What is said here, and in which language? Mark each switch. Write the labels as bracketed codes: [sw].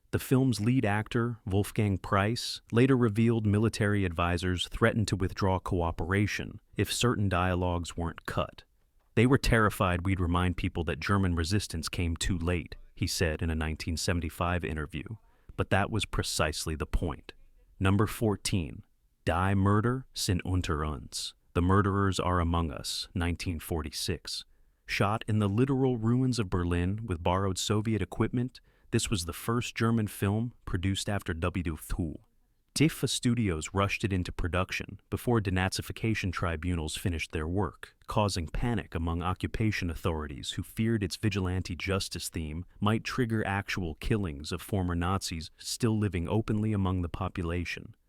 [en] The film's lead actor, Wolfgang Preiss, later revealed military advisors threatened to withdraw cooperation if certain dialogues weren't cut. They were terrified we'd remind people that German resistance came too late, he said in a 1975 interview. But that was precisely the point. Number 14. [de] Die Mörder sind unter uns. [en] The Murderers Are Among Us, 1946. Shot in the literal ruins of Berlin with borrowed Soviet equipment, this was the first German film produced after WWII. DIFA Studios rushed it into production before denazification tribunals finished their work, causing panic among occupation authorities who feared its vigilante justice theme might trigger actual killings of former Nazis still living openly among the population.